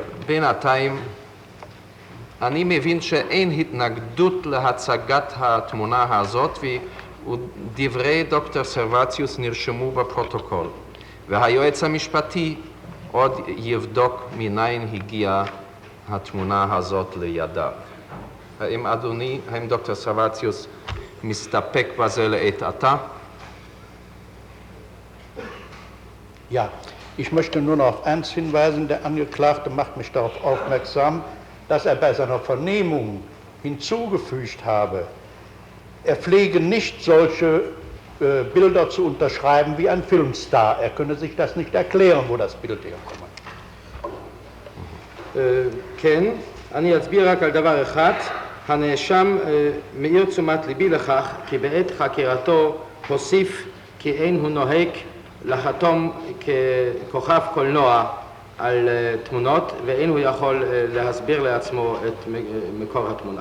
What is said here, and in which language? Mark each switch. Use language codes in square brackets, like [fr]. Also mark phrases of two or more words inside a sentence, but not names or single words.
[he] בינתיים אני מבין שאין התנגדות להצגת התמונה הזאת ודברי דוקטור סרבציוס נרשמו בפרוטוקול והיועץ המשפטי עוד יבדוק מניין הגיעה התמונה הזאת לידיו. האם דוקטור סרבציוס מסתפק בזה לעת עתה? [de] Ja, ich möchte nur noch auf eins hinweisen, der Angeklagte macht mich darauf aufmerksam, dass er bei seiner Vernehmung hinzugefügt habe, er pflege nicht solche Bilder zu unterschreiben wie ein Filmstar. Er könne sich das nicht erklären, wo das Bild herkommt. [he] כן, אני אצביע רק על דבר אחד. הנאשם מאיר תשומת ליבי לכך כי בעת חקירתו הוסיף כי אין הוא נוהג לחתום ככוכב קולנוע על תמונות ואין הוא יכול להסביר לעצמו את מקור התמונה.